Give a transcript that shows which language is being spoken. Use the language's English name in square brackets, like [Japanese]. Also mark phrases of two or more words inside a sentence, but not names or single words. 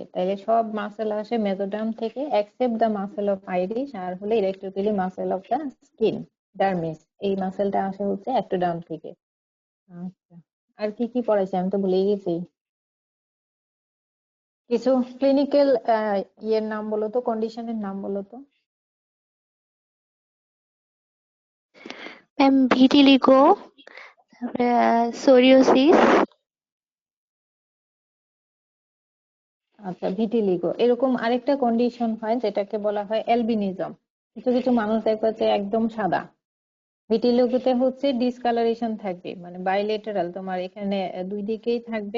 [Bangla] তাইলে সব মাসেল আসে মেসোডার্ম থেকে [English] except the muscle of iris [Bangla] আর হলো [English] erector pili muscle of the skin, [Bangla] ডার্মিস। এই মাসেলটা আসে হচ্ছে একটোডার্ম থেকে। আচ্ছা, আর কি কি পড়াইছে আমি তো ভুলেই গেছি। কিছু ক্লিনিক্যাল ইয়ের নাম বলো তো, কন্ডিশনের নাম বলো তো। [English] Ma'am, vitiligo, psoriasis. [Bangla] আচ্ছা, ভিটিলিগো। এরকম আরেকটা কন্ডিশন হয় যেটাকে বলা হয় অ্যালবিনিজম। কিছু কিছু মানুষ দেখবে যে একদম সাদা। ভিটিলিগোতে হচ্ছে ডিসকালারেশন থাকবে, মানে বাইলেটারাল, তোমার এখানে দুই দিকেই থাকবে।